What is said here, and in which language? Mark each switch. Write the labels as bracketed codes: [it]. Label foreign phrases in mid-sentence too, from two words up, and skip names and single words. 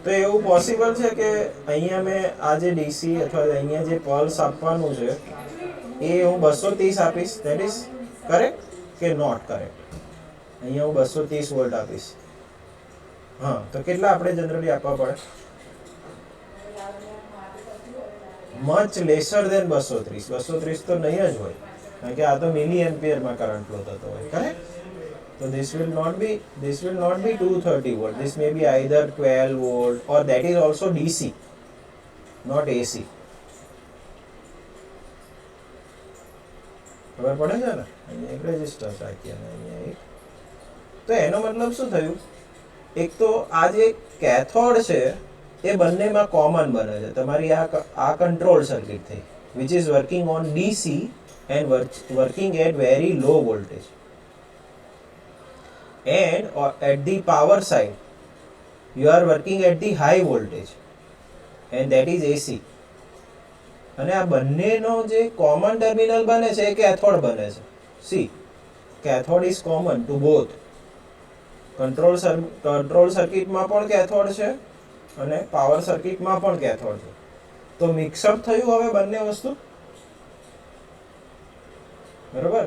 [gu] તો એવું પોસિબલ છે કે અહીંયા મેં આ જે ડીસી અથવા અહીંયા જે પલ્સ આપવાનું છે એ હું 230 આપીશ, [en] that is correct [gu] કે [en] not correct? [gu] અહીંયા હું 230 વોલ્ટ આપીશ. હા, તો કેટલા આપણે જનરલી આપવા પડે? [en] much lesser than 230. [gu] 230 તો નહીં જ હોય, કારણ કે આ તો મિલી એમ્પિયરમાં કરંટ ફ્લો થતો હોય, કરેક્ટ? [en] So this will not be 230 volt. This may be either 12 volt or that is also DC, not AC. [gu] ખબર પડે છે ને? અહીંયા એક રેઝિસ્ટર રાખીએ અને અહીંયા એક. તો એનો મતલબ શું થયું? એક તો આ જે કેથોડ છે એ બંનેમાં કોમન બને છે. તમારી આ કંટ્રોલ સર્કિટ થઈ [en] which is working on DC and working at very low voltage. And at the power side you are working at the high voltage and that is AC. [gu] અને આ બંનેનો જે કોમન ટર્મિનલ બને છે એ કેથોડ બને છે. [en] see, cathode is common to both. [gu] કંટ્રોલ સર્કિટમાં પણ કેથોડ છે અને પાવર સર્કિટમાં પણ કેથોડ છે. તો મિક્સઅપ થયું હવે બંને વસ્તુ, બરોબર?